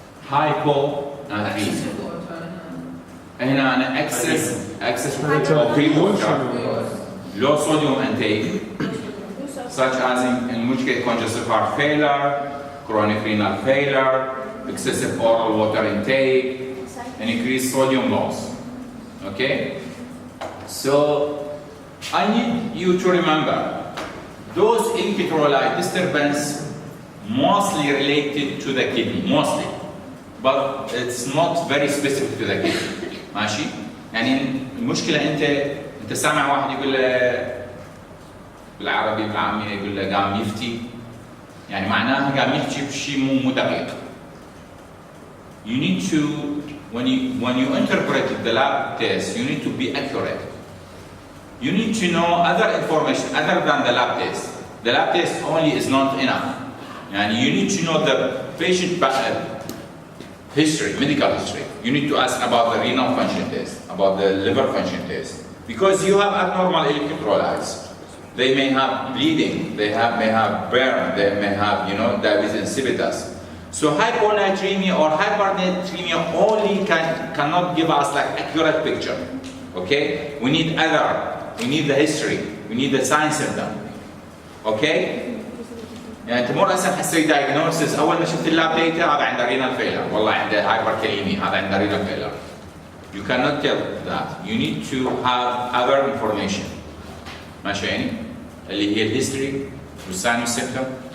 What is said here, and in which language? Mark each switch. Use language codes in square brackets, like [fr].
[en] Hyponatremia. [ar] هنا أنا [en] excess of free water, low sodium intake, such as in which case congestive heart failure, chronic renal failure, excessive oral water intake, and increased sodium loss. Okay? So I need you to remember those electrolyte disturbance mostly related to the kidney, mostly, but it's not very specific to the kidney. [ar] ماشي؟ يعني المشكلة أنت سامع واحد يقول له بالعربي بالعامية يقول له قام يفتي، يعني معناها قام يحكي بشيء مو دقيق. [en] You need to when you interpret the lab test, you need to be accurate. You need to know other information other than the lab test. The lab test only is not enough. And you need to know the patient history, medical history. You need to ask about the renal function test, about the liver function test, because you have abnormal electrolytes. They may have bleeding, may have burn, they may have, diabetes insipidus. So hyponatremia or hypernatremia only cannot give us like accurate picture. Okay? We need the history, we need the signs of them. Okay? [ar] يعني تمر هسه حسي diagnosis اول ما شفت اللاب ديتا هذا عنده رينال فيلر والله عنده هايبركاليميا هذا عنده رينال فيلر. [en] You cannot tell that. You need to have other information. [ar] ماشي يعني؟ اللي هي الهيستوري والساين والسيمتوم.